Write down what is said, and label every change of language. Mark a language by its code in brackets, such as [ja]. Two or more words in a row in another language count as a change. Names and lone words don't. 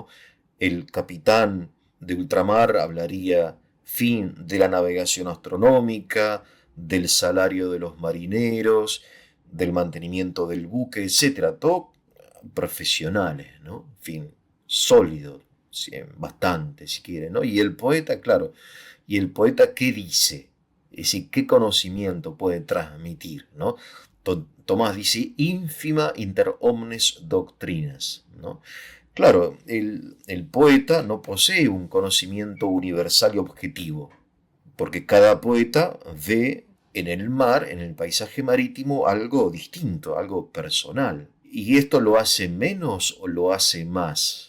[es] El capitán de ultramar hablaría, fin, de la navegación astronómica, del salario de los marineros, del mantenimiento del buque, etcétera. Todo profesionales, ¿no? En fin, sólidos, sí, bastante, si quieren, ¿no? Y el poeta, claro, ¿y el poeta qué dice? Es decir, ¿qué conocimiento puede transmitir, ¿no? Tomás dice, [la] ínfima inter omnes doctrinas, ¿no? [es] Claro, el poeta no posee un conocimiento universal y objetivo, porque cada poeta ve en el mar, en el paisaje marítimo, algo distinto, algo personal. ¿Y esto lo hace menos o lo hace más?